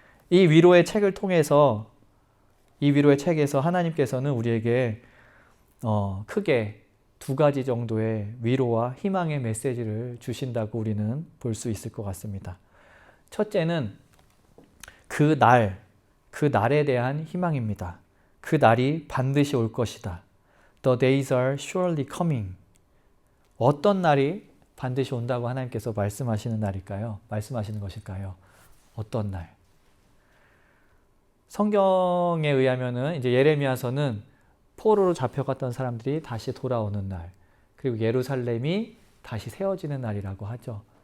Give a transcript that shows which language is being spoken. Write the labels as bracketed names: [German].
[Korean] 이 위로의 책을 통해서 이 위로의 책에서 하나님께서는 우리에게 크게 두 가지 정도의 위로와 희망의 메시지를 주신다고 우리는 볼 수 있을 것 같습니다. 첫째는 그 날에 대한 희망입니다. 그 날이 반드시 올 것이다. [English] The days are surely coming. [Korean] 어떤 날이 반드시 온다고 하나님께서 말씀하시는 날일까요? 말씀하시는 것일까요? 어떤 날? 성경에 의하면은 이제 예레미야서는 포로로 잡혀갔던 사람들이 다시 돌아오는 날, 그리고 예루살렘이 다시 세워지는 날이라고 하죠.